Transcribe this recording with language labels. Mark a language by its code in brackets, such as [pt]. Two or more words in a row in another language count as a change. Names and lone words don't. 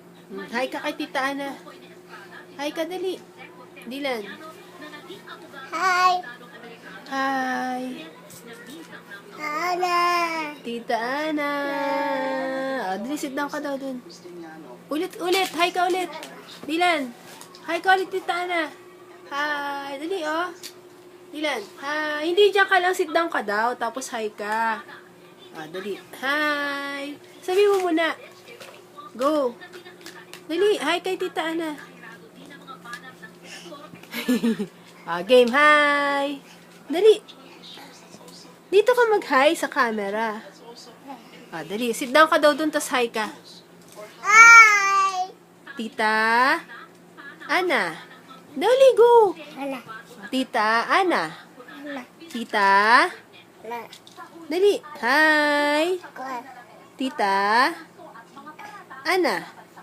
[tl] Hi ka kay Tita Ana. Hi ka, dali. Dylan. Hi. Hi. Ana. Tita Ana. Dali, [en] sit down [tl] ka daw dun. Ulit. Hi ka ulit. Dylan. Hi ka ulit, Tita Ana. Hi. Dali, oh. Dylan. Hi. Hindi, dyan ka lang. [en] Sit down [tl] ka daw. Tapos hi ka. Dali. Hi. Sabi mo muna. Go. Dali. Hi kay Tita Ana. Game. Hi. Dali. Dito ka mag-hi sa camera. Dali. [en] Sit down [tl] ka daw dun, tas hi ka. Hi. Tita Ana. Dali, go. Ana. Tita Ana. Ana. Tita. Ana. Dali. Hi. Ana. Tita Ana.